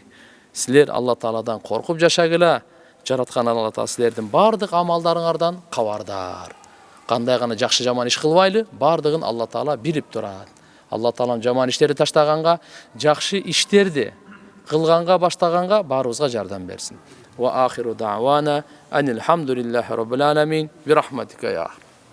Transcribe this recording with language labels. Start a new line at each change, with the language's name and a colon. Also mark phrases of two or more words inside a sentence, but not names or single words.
Kyrgyz: Силер Алла Тааладан коркуп жашагыла. Жараткан Алла Таала силердин бардык амалдарыңардан кабардар. Кандай гана жакшы жаман иш кылбайлы, бардыгын Алла Таала билип турат. Алла Таалам жаман иштерди таштаганга, жакшы иштерди кылганга баштаганга баарыбызга жардам берсин.
Arabic: وآخر دعوانا أن الحمد لله رب العالمين برحمتك يا